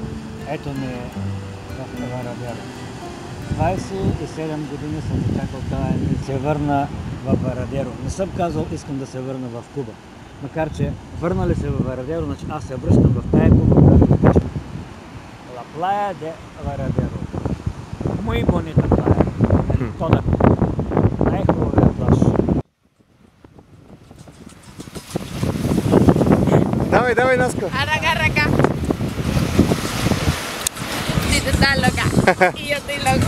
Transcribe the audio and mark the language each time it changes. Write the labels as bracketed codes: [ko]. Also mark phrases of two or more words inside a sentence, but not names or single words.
[bg] Ето ни е в Varadero. 27 години съм чакал да се върна в Varadero. Не съм казал, искам да се върна в Куба. Макар че върнали се в Varadero, значи аз се връщам в тая Куба, която обичам. [es] La playa de Varadero. Muy bonita playa. Toda Cuba. [bg] Най-хубавия плаж. Давай, Наско! [es] Arranca. Si tú estás loca y yo estoy loco.